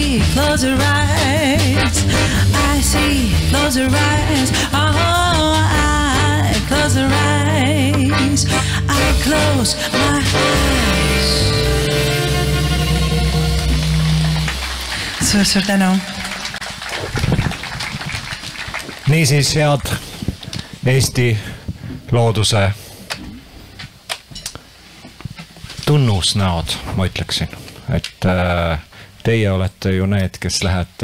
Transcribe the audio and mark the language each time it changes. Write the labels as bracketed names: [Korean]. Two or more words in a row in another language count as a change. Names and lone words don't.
[English] close your eyes. I see, close your eyes. Oh, I close your eyes. I close my eyes. [Estonian] Suur tänu. Niisiis, head Eesti looduse tunnusnäod, ma ütleksin, et teie olete ju need, kes lähete